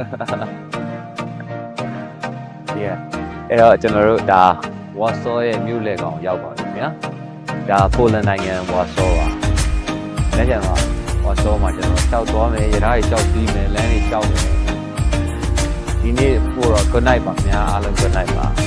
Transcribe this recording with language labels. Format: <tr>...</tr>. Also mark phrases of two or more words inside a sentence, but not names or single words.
<my>အဲ့တော့ကျွန်တော်တို့ဒါဝါဆောရဲ့မြို့လေကောင်ရောက်ပါပြီဗျာဒါပိုလန်နိုင်ငံဝါဆောပါလက်ကျန်တော့ဝါဆောမှာကျွန်တော်ရှောက်သွားမယ်ရထားကြီးရှောက်ပြီးမယ်လမ်းကြီးရှောက်မယ်ဒီနေ့ပို့တော့</my> <en>good night</en> <my>ပါများအားလုံး</my> <en>good night</en> <my>ပါ</my>